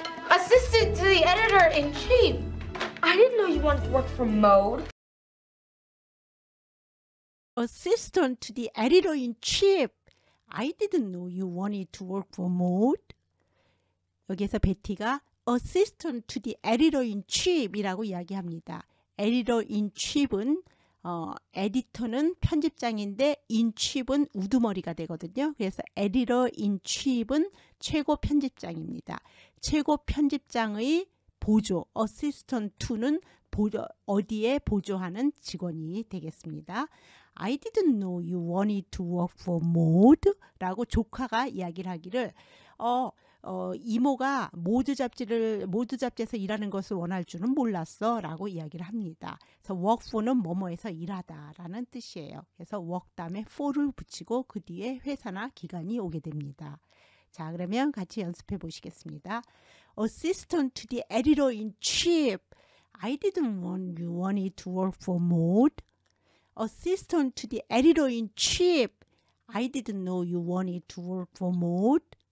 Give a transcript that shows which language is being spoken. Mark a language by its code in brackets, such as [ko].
[en] Assistant to the editor-in-chief. I didn't know you wanted to work for Mode. Assistant to the editor-in-chief. I didn't know you wanted to work for Mode. [ko] 여기에서 베티가 [en] Assistant to the editor-in-chief [ko] 이라고 이야기합니다. editor-in-chief은 에디터는 편집장인데 인치프는 우두머리가 되거든요. 그래서 editor-in-chief은 최고 편집장입니다. 최고 편집장의 보조, assistant to는 어디에 보조하는 직원이 되겠습니다. [en] I didn't know you wanted to work for Mode [ko] 라고 조카가 이야기를 하기를 이모가 모드 잡지에서 일하는 것을 원할 줄은 몰랐어 라고 이야기를 합니다. 그래서 work for는 뭐뭐에서 일하다 라는 뜻이에요. 그래서 work 다음에 for를 붙이고 그 뒤에 회사나 기관이 오게 됩니다. 자, 그러면 같이 연습해 보시겠습니다. [en] Assistant to the editor-in-chief. I didn't know you wanted to work for Mode. Assistant to the editor-in-chief. I didn't know you wanted to work for Mode.